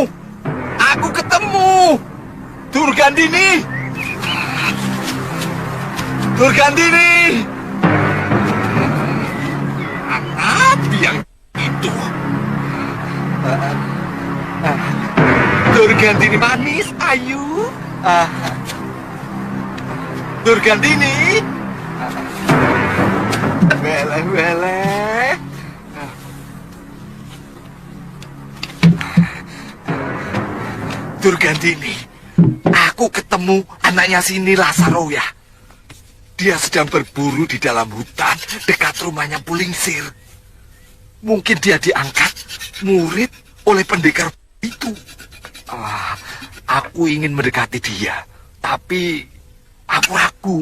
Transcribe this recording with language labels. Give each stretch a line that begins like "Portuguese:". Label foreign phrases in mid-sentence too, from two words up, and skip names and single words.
Indonesian: Aku ketemu! Durgandini! Durgandini! Apa yang itu? Durgandini manis, ayu. Durgandini! Weleh. Durgandini, aku ketemu anaknya sini Lasaroya. Dia sedang berburu di dalam hutan dekat rumahnya Pulingsir. Mungkin dia diangkat murid oleh pendekar itu. Aku ingin mendekati dia, tapi aku ragu.